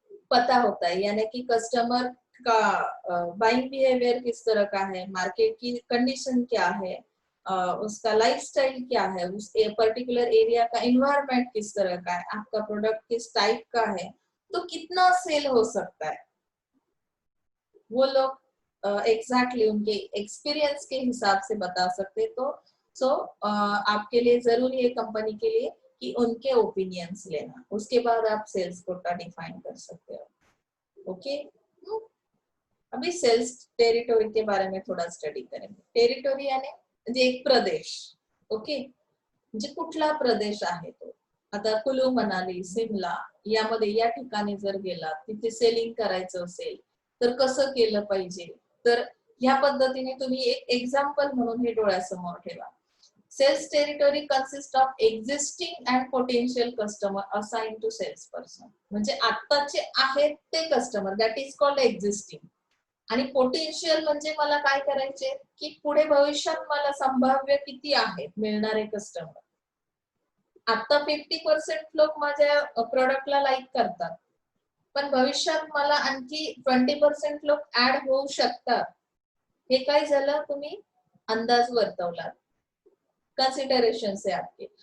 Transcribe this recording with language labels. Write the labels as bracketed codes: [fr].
[hi] पता होता है, यानी कि कस्टमर का बाइंग बिहेवियर किस तरह का है, मार्केट की कंडीशन क्या है, उसका लाइफस्टाइल क्या है, उस पर्टिकुलर एरिया का एनवायरनमेंट किस तरह का है, आपका प्रोडक्ट किस टाइप का है, तो कितना सेल हो सकता है, वो लोग एग्जैक्टली उनके एक्सपीरियंस के हिसाब से बता सकते। तो आपके लिए जरूरी है कंपनी के लिए कि उनके ओपिनियंस लेना, उसके बाद आप सेल्स कोटा डिफाइन कर सकते हो। ओके, अभी सेल्स टेरिटोरी के बारे में थोडा स्टडी करेंगे। [mr] टेरिटोरी [hi] यानी [mr] म्हणजे एक प्रदेश, ओके, म्हणजे कुठला प्रदेश आहे तो, आता कुलू मनाली, सिमला यामध्ये या ठिकाणी जर गेला, तिथे सेलिंग करायचं असेल तर कसं केलं पाहिजे, तर ह्या पद्धतीने तुम्ही एक एक्झाम्पल म्हणून हे डोळ्यासमोर ठेवा। [en] Sales territory consists of existing and potential customer assigned to salesperson. [mr] म्हणजे आत्ताचे आहेत ते customer, [en] that is called [mr] existing, आणि पोटेन्शियल म्हणजे मला काय करायचे की पुढे भविष्यात मला संभाव्य किती आहेत मिळणारे कस्टमर। आता 50% लोक माझ्या प्रोडक्टला लाईक करतात, पण भविष्यात मला आणखी 20% लोक ऍड होऊ शकतात, हे काय झालं, तुम्ही अंदाज वर्तवला, [hi] कंसिडरेशंस है आपके।